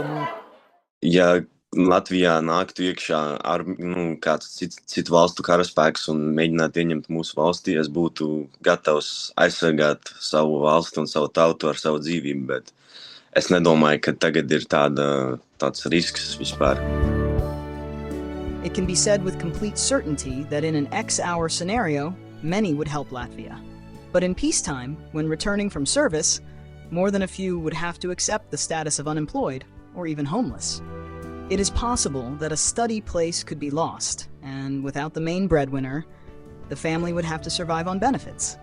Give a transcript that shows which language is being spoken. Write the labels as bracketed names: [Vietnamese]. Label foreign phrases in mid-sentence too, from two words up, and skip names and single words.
[Latvian] Ja Latvijā nāktu iekšā kāds citu valstu karaspēks un mēģinātu ieņemt mūsu valstī, es būtu gatavs aizsargāt savu valstu un savu tautu ar savu dzīvību, bet es nedomāju, ka tagad ir tāds risks vispār. [English] It can be said with complete certainty that in an X-hour scenario, many would help Latvia. But in peacetime, when returning from service, more than a few would have to accept the status of unemployed or even homeless. It is possible that a study place could be lost, and without the main breadwinner, the family would have to survive on benefits.